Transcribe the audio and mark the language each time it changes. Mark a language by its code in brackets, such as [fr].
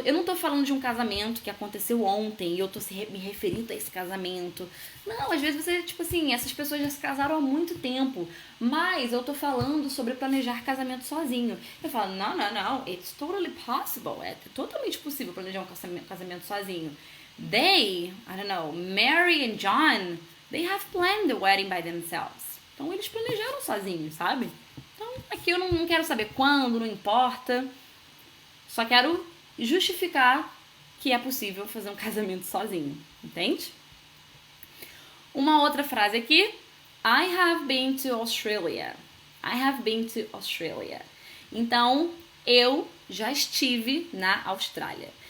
[pt] Eu não tô falando de um casamento que aconteceu ontem e eu tô me referindo a esse casamento. Não, às vezes você, tipo assim, essas pessoas já se casaram há muito tempo. Mas eu tô falando sobre planejar casamento sozinho. Eu falo, não, [en] it's totally possible. [pt] É totalmente possível planejar um casamento sozinho. [en] They, I don't know, Mary and John, they have planned the wedding by themselves. [pt] Então, eles planejaram sozinhos, sabe? Então, aqui eu não quero saber quando, não importa. Só quero justificar que é possível fazer um casamento sozinho, entende? Uma outra frase aqui. [en] I have been to Australia. I have been to Australia. [pt] Então, eu já estive na Austrália.